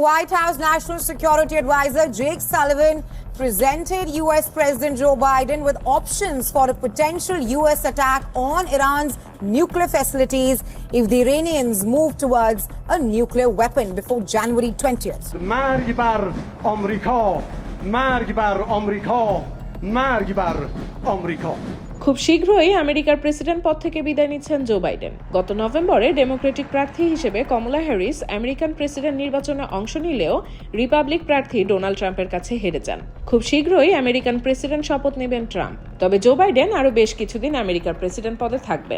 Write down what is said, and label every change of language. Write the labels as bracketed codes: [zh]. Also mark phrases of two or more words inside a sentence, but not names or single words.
[en] White House National Security Advisor Jake Sullivan presented U.S. President Joe Biden with options for a potential U.S. attack on Iran's nuclear facilities if the Iranians move towards a nuclear weapon before January 20th. [fa] مرگ بر آمریکا، مرگ بر آمریکا، مرگ بر آمریکا। [bn] খুব শীঘ্রই আমেরিকার প্রেসিডেন্ট পদ থেকে বিদায় নিচ্ছেন জো বাইডেন। গত নভেম্বরে ডেমোক্রেটিক প্রার্থী হিসেবে কমলা হ্যারিস আমেরিকান প্রেসিডেন্ট নির্বাচনে অংশ নিলেও রিপাবলিক প্রার্থী ডোনাল্ড ট্রাম্পের কাছে হেরে যান। খুব শীঘ্রই আমেরিকান প্রেসিডেন্ট শপথ নেবেন ট্রাম্প। তবে জো বাইডেন আরও বেশ কিছুদিন আমেরিকার প্রেসিডেন্ট পদে থাকবেন।